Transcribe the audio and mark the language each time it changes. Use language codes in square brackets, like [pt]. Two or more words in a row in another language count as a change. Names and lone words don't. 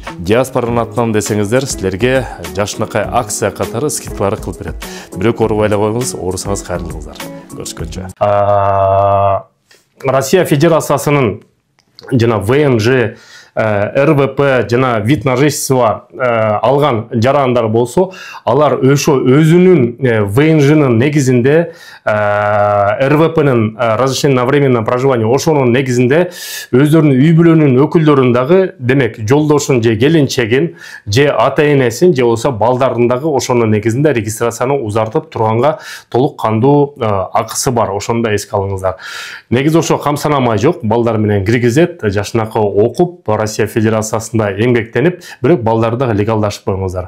[ky] Диаспоранын атынан десеңиздер, силерге жашынакай акция катары скидкалар кылып берет. Бирок оорубай эле коюңуз, оорусаңыз кайрылыңыздар. Көрүшкөнчө. Россия Федерациясынын жана ВНЖ, РВП жана [ru] вид на жительство [ky] алган жарандар болсо, алар өзүнүн ВНЖнын негизинде, РВПнын [ru] разрешение на временное проживание, [ky] ошонун негизинде өздөрүнүн үй бүлөнүн өкүлдөрүн дагы, демек жолдошун же келинчегин, же ата-энесин, же болсо балдарын дагы ошонун негизинде регистрацияны узартып турганга толук кандуу акысы бар. Ошону да эске алыңыздар. Негизи ошо камсанамай жок, балдар менен киргизет, жашынакы окуп, Россия Федерациясында эмгектенип, бирок балдарды дагы легалдашып коюңуздар.